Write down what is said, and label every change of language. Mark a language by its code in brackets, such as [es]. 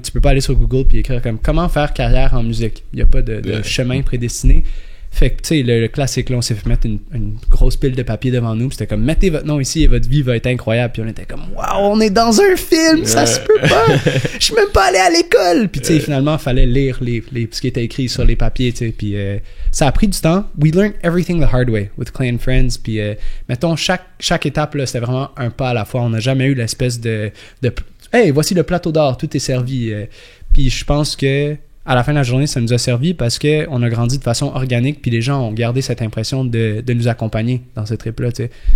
[fr] Tu peux pas aller sur Google puis écrire comme comment faire carrière en musique. Il y a pas de chemin prédestiné. Fait que, tu sais, le classique, là, on s'est fait mettre une grosse pile de papier devant nous. Puis c'était comme, mettez votre nom ici et votre vie va être incroyable. Puis on était comme, waouh, on est dans un film, ça se peut pas. Je suis même pas allé à l'école. Puis, tu sais, finalement, il fallait lire ce qui était écrit sur les papiers, tu sais. Puis ça a pris du temps. [en] We learned everything the hard way with Clay and Friends. [fr] Puis, mettons, chaque étape, là, c'était vraiment un pas à la fois. On n'a jamais eu l'espèce de hey, voici le plateau d'or, tout est servi. Puis je pense que à la fin de la journée, ça nous a servi parce qu'on a grandi de façon organique, puis les gens ont gardé cette impression de nous accompagner dans ce trip-là, tu sais.